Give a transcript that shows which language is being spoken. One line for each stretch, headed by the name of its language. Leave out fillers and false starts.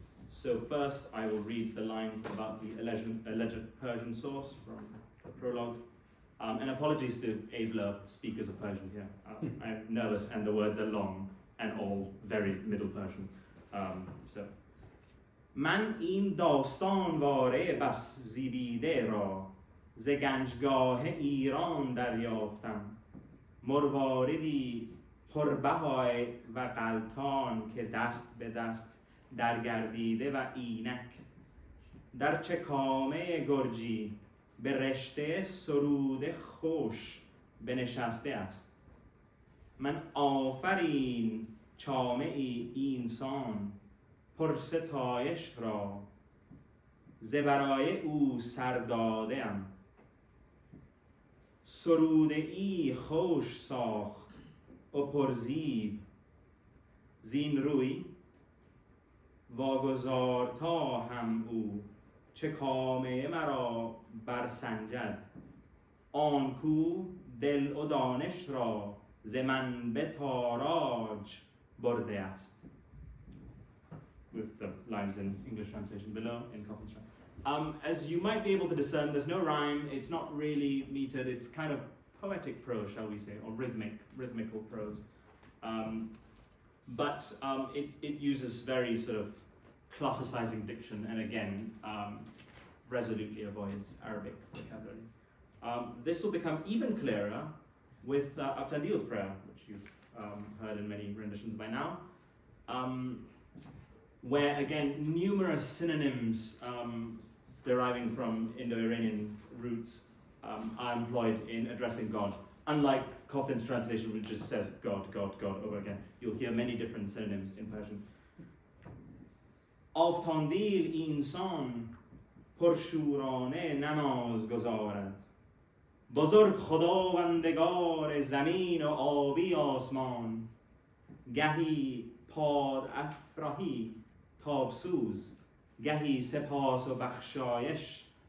English: So first I will read the lines about the alleged Persian source from the prologue. And apologies to abler speakers of Persian here. I'm nervous and the words are long and all very Middle Persian.
Persian: من این داستان واره بس زیبیده را ز گنجگاه ایران دریافتم مرواردی پربهای و غلطان که دست به دست درگردیده و اینک در چکامه گرجی به رشته سرود خوش بنشسته است من آفرین چامه اینسان پرستایش را ز برای او سرداده ام سرود ای خوش ساخت و پرزیب زین روی واگذار تا هم او چه کامه مرا برسنجد آن کو دل و دانش را ز من به تاراج برده است.
English: With the lines in English translation below in Coffin's as you might be able to discern, there's no rhyme, it's not really metered, it's kind of poetic prose, shall we say, or rhythmical prose. But it uses very sort of classicizing diction and again resolutely avoids Arabic vocabulary. This will become even clearer with Aftandil's prayer, which you've heard in many renditions by now, where again numerous synonyms deriving from Indo-Iranian roots are employed in addressing God. Unlike Coffin's translation, which just says God, God, God over again, you'll hear many different synonyms in Persian.
Persian: آفتاندیل اینسان پرشورانه نماز گذارد بزرگ خداوندگار زمین و آبی آسمان گهی پاد افراهی تابسوز گهی سپاس و بخشایش